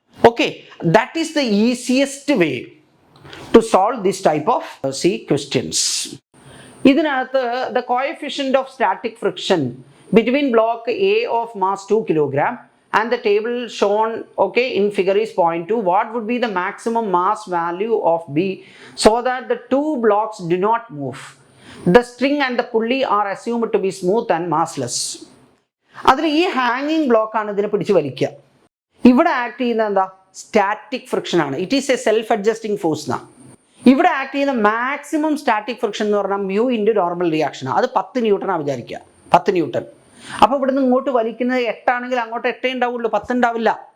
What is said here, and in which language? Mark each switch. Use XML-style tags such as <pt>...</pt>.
<en>Okay, that is the easiest way to solve this type of questions.</en> <ml>ഇതിനകത്ത്</ml> <en>The coefficient of static friction between block A of mass 2 kilogram and the table shown in figure is 0.2. What would be the maximum mass value of B so that the two blocks do not move? The string and the pulley are assumed to be smooth and massless.</en> <ml>അതിൽ ഈ ഹാങ്ങിങ് block ആണ് ഇതിനെ പിടിച്ച് വലിക്കുക. ഇവിടെ act ചെയ്യുന്ന എന്താ, സ്റ്റാറ്റിക് ഫ്രിക്ഷൻ ആണ്.</ml> <en>it is a self adjusting force</en> <ml>എന്നാ. ഇവിടെ ആക്ട് ചെയ്യുന്ന മാക്സിമം സ്റ്റാറ്റിക് ഫ്രിക്ഷൻ എന്ന് പറഞ്ഞാൽ മ്യൂ ഇൻറ്റു നോർമൽ റിയാക്ഷൻ, അത് 10 ന്യൂട്ടനാണ് വിചാരിക്കുക, 10 ന്യൂട്ടൺ. അപ്പോൾ ഇവിടുന്ന് ഇങ്ങോട്ട് വലിക്കുന്നത് 8 ആണെങ്കിൽ അങ്ങോട്ട് 8 ഉണ്ടാവുള്ളൂ, 10 ഉണ്ടാവില്ല.</ml>